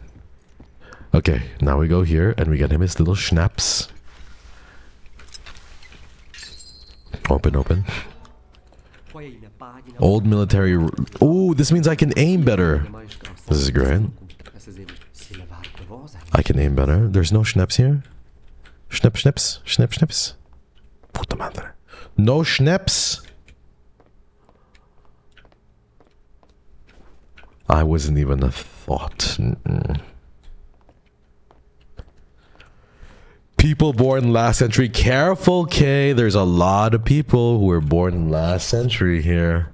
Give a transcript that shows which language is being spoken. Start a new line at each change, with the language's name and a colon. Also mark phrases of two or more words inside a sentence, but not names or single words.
English: Okay, now we go here and we get him his little schnapps. Open, open. Old military. Oh, this means I can aim better. This is great. I can aim better. There's no schnaps here. Schnapp, schnaps. Schnapp, schnaps.
Spanish: Puta madre.
English: No schnaps. I wasn't even a thought. People born last century. Careful, K. There's a lot of people who were born last century here.